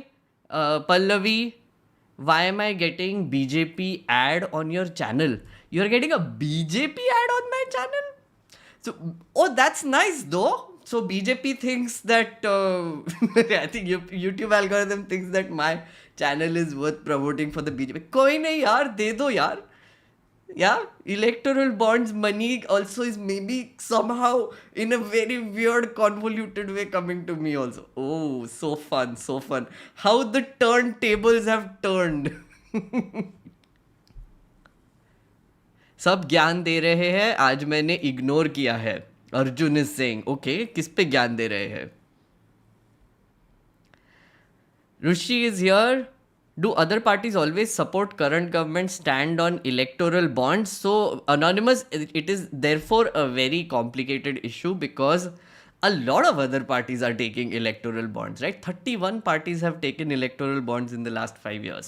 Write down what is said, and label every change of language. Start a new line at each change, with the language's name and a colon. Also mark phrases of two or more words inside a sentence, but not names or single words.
English: Pallavi, why am I getting BJP ad on your channel? You're getting a BJP ad on my channel? So, oh, that's nice though. So BJP thinks that, I think YouTube algorithm thinks that my channel is worth promoting for the BJP.
Hindi: कोई नहीं यार, दे दो यार.
English: Yeah, electoral bonds money also is maybe somehow in a very weird, convoluted way coming to me also. Oh, so fun. How the turntables have turned.
Hindi: सब ज्ञान दे रहे हैं, आज मैंने इग्नोर किया है. अर्जुन
English: is saying, okay,
Hindi: किस पे ज्ञान दे रहे हैं?
English: Rishi is here. Do other parties always support current government stand on electoral bonds? So, Anonymous, it is therefore a very complicated issue because a lot of other parties are taking electoral bonds, right? 31 parties have taken electoral bonds in the last 5 years.